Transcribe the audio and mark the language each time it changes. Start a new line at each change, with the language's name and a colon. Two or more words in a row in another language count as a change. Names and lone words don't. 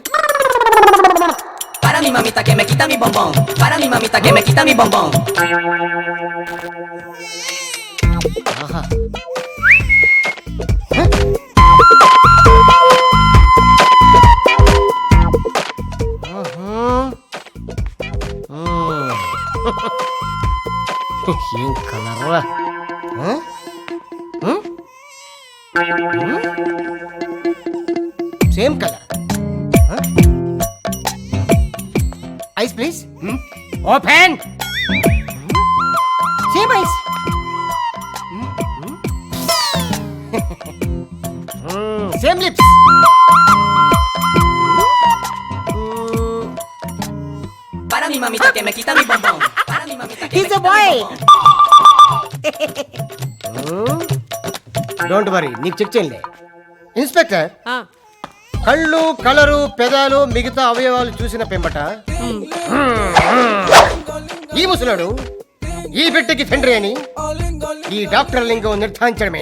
Spanish: Para mi mamita que me quita mi bombón. Para mi mamita que me quita mi bombón. Aha.
Telugu: ఏం కలర్రా?
English: Same color. Eyes please. Open. Same eyes. Same lips.
Spanish: Para mi mamita que me quita mi bombón. Para mi mamita que
English: He's
Spanish: me
English: a
Spanish: quita
English: boy.
Spanish: mi bombón.
English: Don't worry,
Telugu: నీకు చెక్ చేయలే. ఇన్స్పెక్టర్, కళ్ళు, కలరు, పెదాలు, మిగతా అవయవాలు చూసిన పెంబట ఈ ముసలాడు ఈ బిడ్డకి తండ్రి అని ఈ డాక్టర్ లింగం నిర్ధారించడమే.